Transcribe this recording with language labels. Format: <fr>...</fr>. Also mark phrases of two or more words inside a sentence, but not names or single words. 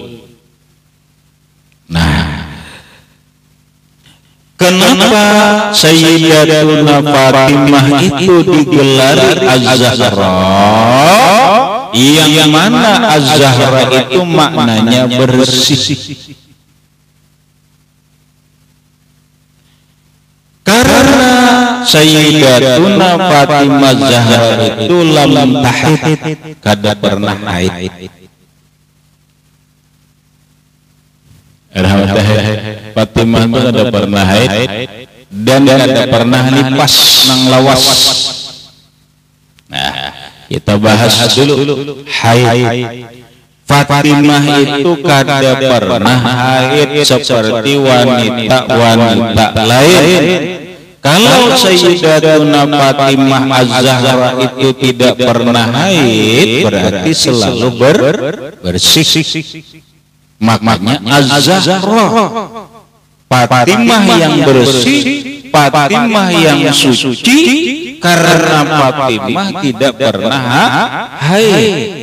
<id>Nah, kenapa Sayyidatuna Fatimah itu digelar Az-Zahra? Yang mana Az-Zahra itu maknanya bersih.</id> <bjn>Karena Sayyidatuna Fatimah Zahra itu</bjn> <ar>lam tahid,</ar> <bjn>kada pernah haid. Fatimah itu kada pernah haid dan kada pernah nipas nang lawas.</bjn> <id>Nah, kita bahas dulu haid.</id> <bjn>Fatimah itu kada pernah haid seperti wanita-wanita lain.</bjn> <id>Kalau Sayyidatuna Fatimah Az-Zahra itu tidak pernah haid, berarti selalu bersih. Makanya Az-Zahra, Fatimah yang bersih, Fatimah yang suci, karena Fatimah tidak pernah haid.</id>